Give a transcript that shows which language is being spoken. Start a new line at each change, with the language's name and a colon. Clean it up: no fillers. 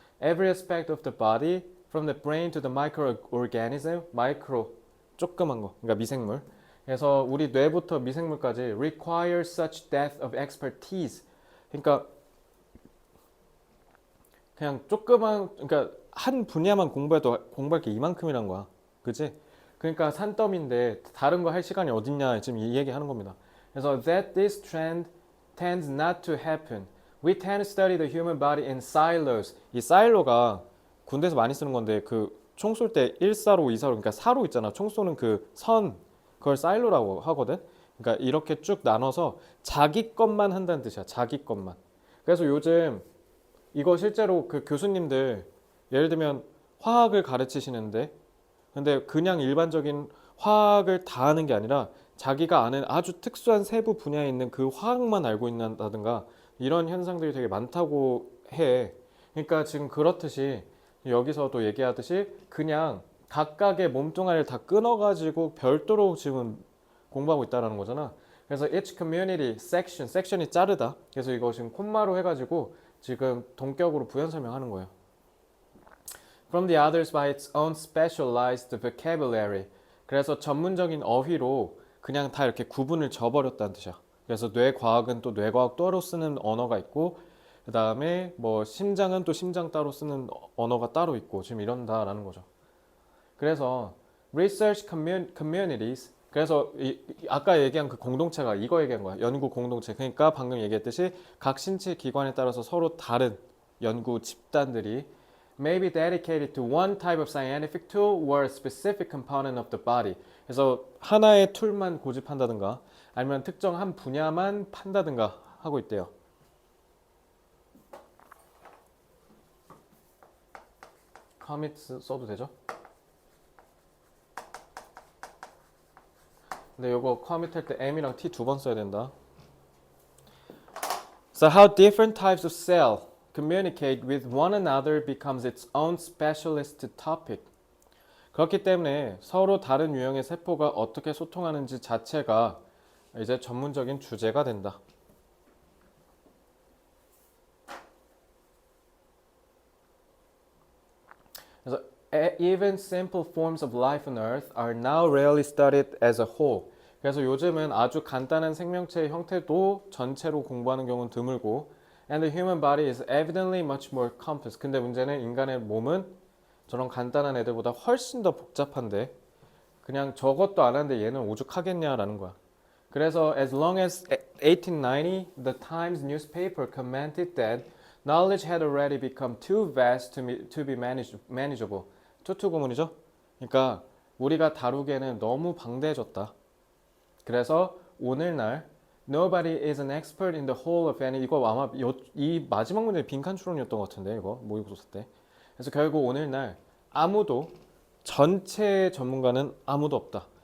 English: Every aspect of the body from the brain to the microorganism
Korean: 마이크로 조그만 거 그러니까 미생물 그래서 우리 뇌부터 미생물까지
English: require such depth of expertise
Korean: 그러니까 그냥 조그만 그러니까 한 분야만 공부해도 공부할 게 이만큼이란 거야. 그치? 그러니까 산더미인데 다른 거 할 시간이 어딨냐 지금 이 얘기 하는 겁니다.
English: 그래서 that this trend tends not to happen. We tend to study the human body in silos.
Korean: 이 사일로가 군대에서 많이 쓰는 건데 그 총 쏠 때 1사로, 2사로 그러니까 사로 있잖아. 총 쏘는 그 선 그걸 사일로라고 하거든. 그러니까 이렇게 쭉 나눠서 자기 것만 한다는 뜻이야. 자기 것만. 그래서 요즘 이거 실제로 그 교수님들 예를 들면 화학을 가르치시는데 근데 그냥 일반적인 화학을 다 하는 게 아니라 자기가 아는 아주 특수한 세부 분야에 있는 그 화학만 알고 있다든가 이런 현상들이 되게 많다고 해. 그러니까 지금 그렇듯이 여기서도 얘기하듯이 그냥 각각의 몸뚱아리를 다 끊어가지고 별도로 지금 공부하고 있다는 거잖아. 그래서
English: each community section,
Korean: 섹션이 자르다. 그래서 이거 지금 콤마로 해가지고 지금 동격으로 부연 설명하는 거예요.
English: From the others by its own specialized vocabulary.
Korean: 그래서 전문적인 어휘로 그냥 다 이렇게 구분을 져버렸다는 뜻이야. 그래서 뇌과학은 또 뇌과학 따로 쓰는 언어가 있고 그 다음에 뭐 심장은 또 심장 따로 쓰는 언어가 따로 있고 지금 이런다라는 거죠. 그래서
English: research communities
Korean: 그래서 아까 얘기한 그 공동체가 이거 얘기한 거야. 연구 공동체. 그러니까 방금 얘기했듯이 각 신체 기관에 따라서 서로 다른 연구 집단들이
English: may be dedicated to one type of scientific tool or a specific component of the body.
Korean: 그래서 하나의 툴만 고집한다든가 아니면 특정 한 분야만 판다든가 하고 있대요. commit 써도 되죠? 근데 이거 commit 할 때 M이랑 T 두 번 써야 된다.
English: So how different types of cell communicate with one another becomes its own specialist topic.
Korean: 그렇기 때문에 서로 다른 유형의 세포가 어떻게 소통하는지 자체가 이제 전문적인 주제가 된다.
English: 그래서 even simple forms of life on Earth are now rarely studied as a whole.
Korean: 그래서 요즘은 아주 간단한 생명체의 형태도 전체로 공부하는 경우는 드물고
English: And the human body is evidently much more complex.
Korean: 근데 문제는 인간의 몸은 저런 간단한 애들보다 훨씬 더 복잡한데 그냥 저것도 안 하는데 얘는 오죽하겠냐라는 거야.
English: 그래서 as long as 1890, the Times newspaper commented that knowledge had already become too vast to be manageable.
Korean: 투투구문이죠? 그러니까 우리가 다루기에는 너무 방대해졌다. 그래서 오늘날
English: Nobody is an expert in the whole of any
Korean: 이거 아마 이 마지막 문제 빈칸 추론이었던 것 같은데 이거 모의고사 때. 그래서 결국 오늘날 아무도 전체 전문가는 아무도 없다.